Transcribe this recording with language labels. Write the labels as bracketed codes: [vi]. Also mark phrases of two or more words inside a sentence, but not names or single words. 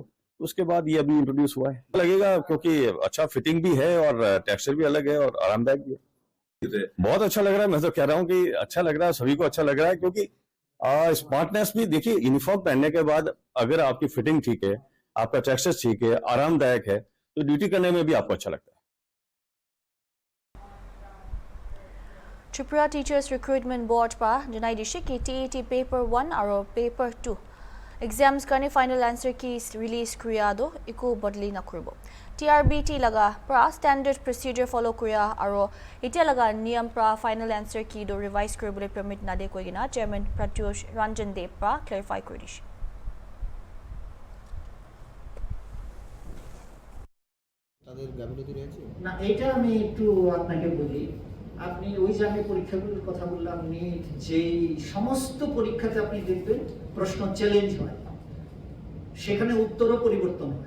[hi] उसके बाद ये अभी इंट्रोड्यूस हुआ है, लगेगा क्योंकि अच्छा फिटिंग भी है और टेक्सचर भी अलग है और आरामदायक भी है। बहुत अच्छा लग रहा है, मैं तो कह रहा हूँ कि अच्छा लग रहा है, सभी को अच्छा लग रहा है। क्योंकि स्मार्टनेस भी देखिए, यूनिफॉर्म पहनने के बाद अगर आपकी फिटिंग ठीक है, आपका टेक्सचर ठीक है, आरामदायक है, तो ड्यूटी करने में भी आपको अच्छा लगता है। [trp] Tripura Teachers Recruitment Board pa janai dishi ki [en] TET paper 1 [trp] aro [en] paper 2 exams [trp] karni [en] final answer keys release [trp] kriya do iku badli na kuribo TRBT laga pra [en] standard procedure follow [trp] kriya aro itia laga niyam pra [en] final answer key [trp] do revise koribole permit na de koigina chairman Pratyush Ranjan Dev pra clarify koridishi [bn] তাদের গাফিলতি রয়েছে না। এটা আমি একটু আপনাকে বলি, আপনি ওই যে আমি পরীক্ষাগুলোর কথা বললাম, নিট যেই সমস্ত পরীক্ষাতে আপনি দেখবেন প্রশ্ন চ্যালেঞ্জ হয়, সেখানে উত্তরও পরিবর্তন হয়।